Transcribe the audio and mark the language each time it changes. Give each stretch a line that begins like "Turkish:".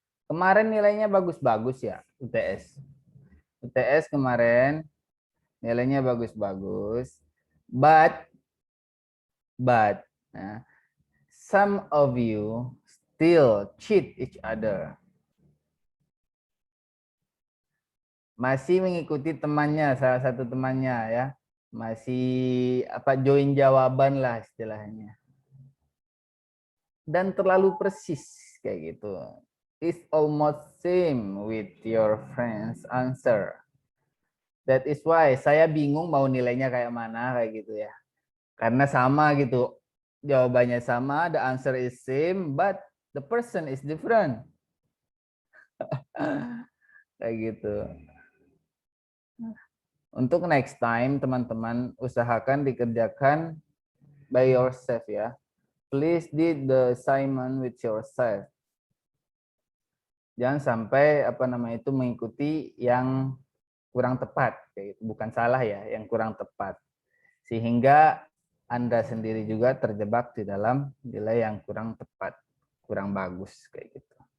Indonesian: Kemarin nilainya bagus-bagus ya, UTS. UTS kemarin nilainya bagus-bagus.
English: But nah, some of you still cheat each other.
Indonesian: Masih mengikuti temannya, salah satu temannya ya. Masih join jawaban lah istilahnya. Dan terlalu persis kayak gitu.
English: It's almost same with your friend's answer. That is why
Indonesian: saya bingung mau nilainya kayak mana kayak gitu ya. Karena sama gitu. Jawabannya sama,
English: the answer is same, but the person is different.
Indonesian: Kayak gitu. Untuk
English: next time,
Indonesian: teman-teman usahakan dikerjakan
English: by yourself
Indonesian: ya.
English: Please did the assignment with yourself.
Indonesian: Jangan sampai itu mengikuti yang kurang tepat, kayak gitu. Bukan salah ya, yang kurang tepat. Sehingga Anda sendiri juga terjebak di dalam nilai yang kurang tepat, kurang bagus kayak gitu.